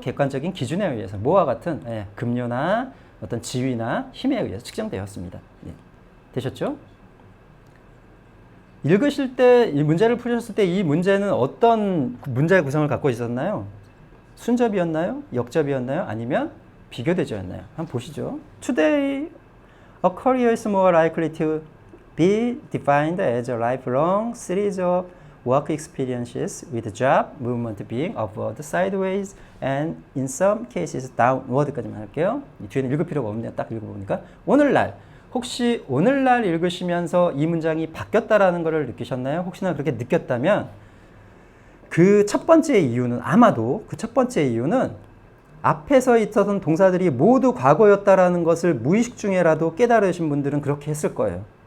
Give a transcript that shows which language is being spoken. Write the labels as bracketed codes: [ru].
[ko] 객관적인 기준에 의해서. 뭐와 같은 급료나 어떤 지위나 힘에 의해서 측정되었습니다. 예. 되셨죠? 읽으실 때, 이 문제를 풀으셨을 때 이 문제는 어떤 문제의 구성을 갖고 있었나요? 순접이었나요? 역접이었나요? 아니면 비교대조였나요? 한번 보시죠. [en] Today, a career is more likely to be defined as a lifelong series of work experiences with job movement being upward, sideways, and in some cases downward [ko] 까지만 할게요. 이 뒤에는 읽을 필요가 없네요. 딱 읽어보니까. 오늘날 혹시 오늘날 읽으시면서 이 문장이 바뀌었다라는 것을 느끼셨나요? 혹시나 그렇게 느꼈다면 그 첫 번째 이유는 아마도 그 첫 번째 이유는 앞에서 있었던 동사들이 모두 과거였다라는 것을 무의식 중에라도 깨달으신 분들은 그렇게 했을 거예요.